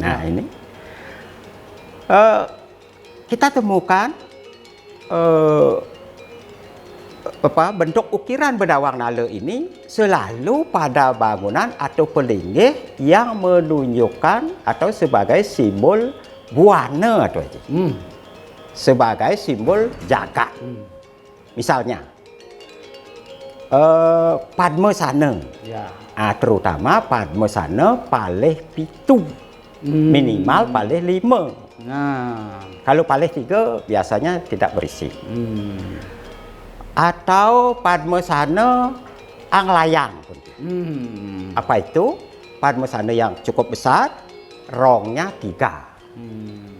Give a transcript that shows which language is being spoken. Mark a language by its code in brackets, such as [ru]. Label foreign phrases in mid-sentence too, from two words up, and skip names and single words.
[id] Nah, ini kita temukan bentuk ukiran bedawang nale ini selalu pada bangunan atau pelinggih yang menunjukkan atau sebagai simbol buana, [ban] Tuh Haji. [id] Sebagai simbol jagat. Misalnya Padmasana. Ya. Terutama Padmasana [ban] palih pitu. [id] Minimal palih 5. Nah. Kalau palih 3 biasanya tidak berisik. Atau Padmasana anglayang. Apa itu? Padmasana yang cukup besar, rongnya 3.